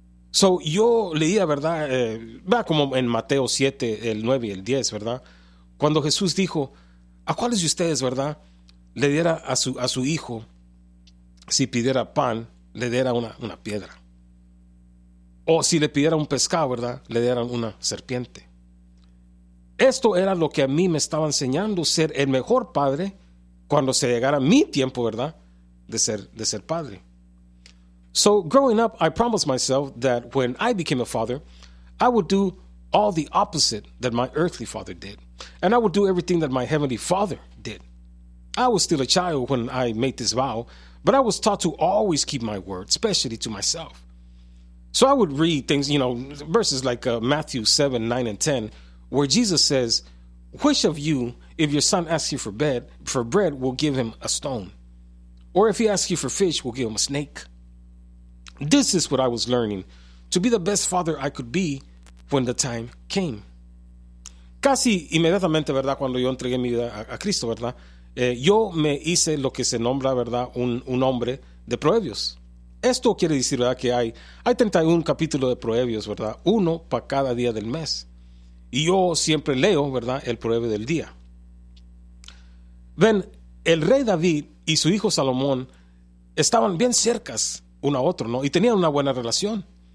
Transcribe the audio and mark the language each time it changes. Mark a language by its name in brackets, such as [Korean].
[Spanish] So, yo leía, ¿verdad?, como en Mateo 7, el 9 y el 10, ¿verdad?, cuando Jesús dijo, ¿a cuáles de ustedes, verdad?, le diera a su hijo, si pidiera pan, le diera una piedra? O si le pidiera un pescado, ¿verdad?, le dieran una serpiente. Esto era lo que a mí me estaba enseñando ser el mejor padre cuando se llegara mi tiempo, ¿verdad?, de ser padre. [English] So, growing up, I promised myself that when I became a father, I would do all the opposite that my earthly father did. And I would do everything that my heavenly father did. I was still a child when I made this vow, but I was taught to always keep my word, especially to myself. So I would read things, you know, verses like Matthew 7, 9, and 10, where Jesus says, which of you, if your son asks you for bread, will give him a stone? Or if he asks you for fish, will give him a snake? This is what I was learning, to be the best father I could be when the time came. [Spanish] Casi inmediatamente, ¿verdad?, cuando yo entregué mi vida a Cristo, ¿verdad?, yo me hice lo que se nombra, ¿verdad?, un hombre de proverbios. Esto quiere decir, ¿verdad?, que hay 31 capítulos de proverbios, ¿verdad?, uno para cada día del mes. Y yo siempre leo, ¿verdad?, el proverbio del día. Ven, el rey David y su hijo Salomón estaban bien cercas uno a otro, ¿no?, y tenían una buena relación.